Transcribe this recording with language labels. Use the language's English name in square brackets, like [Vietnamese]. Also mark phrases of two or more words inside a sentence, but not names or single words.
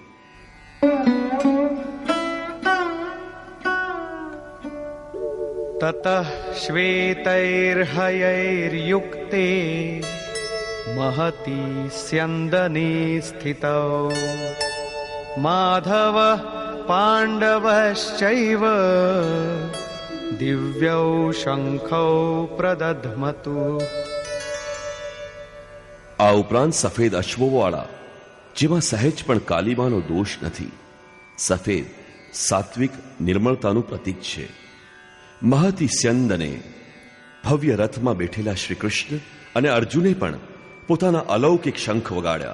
[Sanskrit] ततः श्वेतैर्हयैर्युक्ते महति स्यन्दने स्थितौ माधवः पाण्डवश्चैव दिव्यौ शङ्खौ प्रदध्मतु. [Gujarati] આ ઉપરાંત સફેદ અશ્વોવાળા જેમાં સહેજ પણ કાલીમાનો દોષ નથી. સફેદ સાત્વિક નિર્મળતાનું પ્રતીક છે. [Sanskrit] महति स्यन्दने [Gujarati] ભવ્ય રથમાં બેઠેલા શ્રી કૃષ્ણ અને અર્જુને પણ પોતાના અલૌકિક શંખ વગાડ્યા.